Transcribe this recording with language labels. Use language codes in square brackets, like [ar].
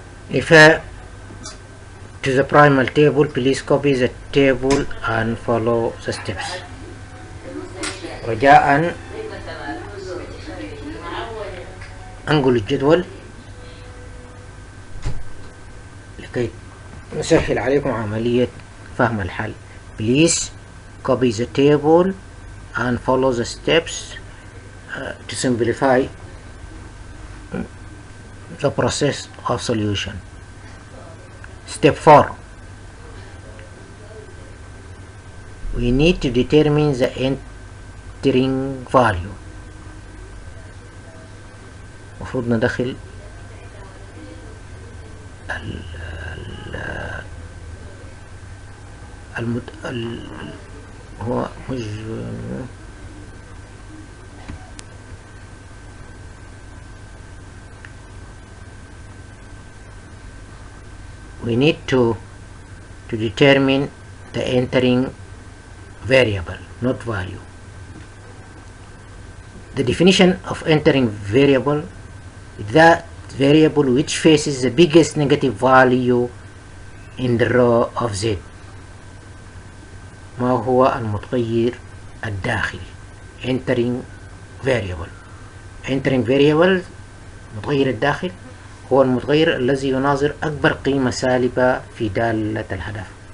[en] Refer to the primal table. Please copy the table and follow the steps. [ar] رجاء أنقل الجدول لكي نسهل عليكم عملية فهم الحل. [en] Please copy the table and follow the steps to simplify the process of solution. Step 4. We need to determine the entering value. [ar] المفروض ندخل هو مش [en] we need to determine the entering variable, not value. The definition of entering variable is that variable which faces the biggest negative value in the row of Z. [ar] ما هو المتغير الداخلي؟ entering variable. entering variable متغير الداخل هو المتغير الذي يناظر أكبر قيمة سالبة في دالة الهدف.